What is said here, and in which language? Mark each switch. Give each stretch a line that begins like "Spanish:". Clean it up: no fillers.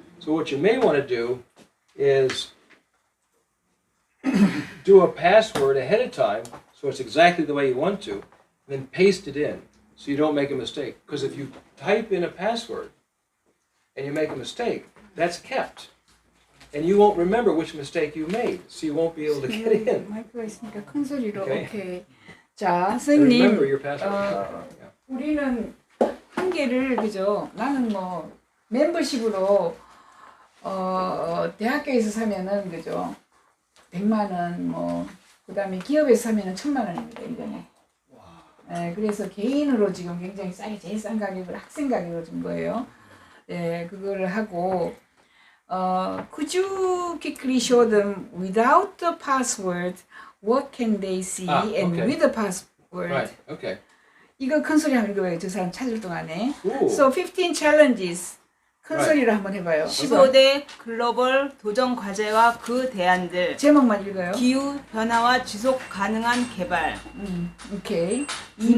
English: So what you may want to do is do a password ahead of time, so it's exactly the way you want to, and then paste it in, so you don't make a mistake. Because if you type in a password and you make a mistake, that's kept. And you won't remember which mistake you made, so you won't be able to get in.
Korean: 마이크가 있으니까 큰 소리로.
English: Okay.
Korean: 오케이. 자,
English: So remember
Korean: 선생님.
English: your password. Yeah.
Korean: 우리는 한 개를 그죠? 나는 뭐 멤버십으로 대학교에서 사면은 그죠? 100만 원, 뭐 그다음에 기업에서 사면은 1000만 원입니다, 1년에. 예, 그래서 개인으로 지금 굉장히 싸게 제일 싼 가격을 학생 가격으로 준 거예요. 예, 그거를 하고
English: could you quickly show them without the password what can they see and okay. with the password? Right. Okay.
Korean: 이거 큰 소리 한번 읽어봐요. 저 사람 찾을 동안에. Ooh.
English: So 15 challenges.
Korean: 큰
English: Right.
Korean: 소리로 한번 해봐요. 15대 글로벌 도전 과제와 그 대안들. 제목만 읽어요. 기후 변화와 지속 가능한 개발. 오케이. 2번.